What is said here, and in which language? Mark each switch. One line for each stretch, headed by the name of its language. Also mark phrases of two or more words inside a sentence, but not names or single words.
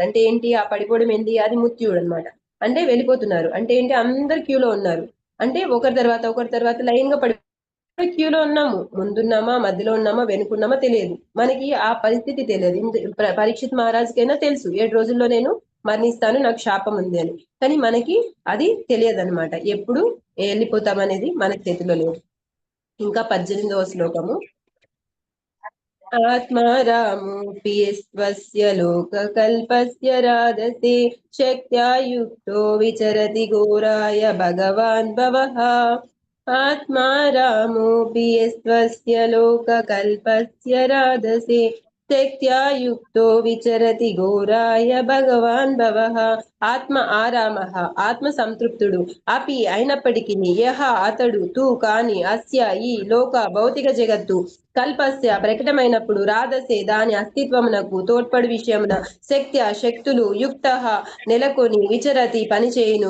Telugu: అంటే ఏంటి, ఆ పడిపోవడం ఏంటి, అది మృత్యుడు అనమాట. అంటే వెళ్ళిపోతున్నారు అంటే ఏంటి, అందరు క్యూలో ఉన్నారు అంటే ఒకరి తర్వాత లైన్ గా క్యూలో ఉన్నాము, ముందున్నామా, మధ్యలో ఉన్నామా, వెనుకున్నామా తెలియదు మనకి, ఆ పరిస్థితి తెలియదు. పరీక్షిత్ మహారాజ్కైనా తెలుసు 7 రోజుల్లో నేను మరణిస్తాను, నాకు శాపం ఉంది అని. కానీ మనకి అది తెలియదు అనమాట, ఎప్పుడు వెళ్ళిపోతాం అనేది మన చేతిలో లేదు. ఇంకా 18వ శ్లోకము.
Sanskrit: ఆత్మారామోऽपि स्वस्य लोककल्पस्य राधसे शक्त्या युक्तो विचरति घोराय भगवान् भवः। आत्मारामोऽपि स्वस्य लोककल्पस्य राधसे శక్త్యా యుక్తో విచరతి ఘోరాయ భగవాన్ భవః. ఆత్మ ఆరామః,
Telugu: ఆత్మ సంతృప్తుడు, అపి అయినప్పటికీ, యహ అతడు, తు కాని, అస్య ఈ లోక భౌతిక జగత్తు, కల్పస్య ప్రకటమైనప్పుడు, రాధసే దాని అస్తిత్వమునకు తోడ్పడు విషయమున, శక్త్య శక్తులు, యుక్త నెలకొని, విచరతి పనిచేయును,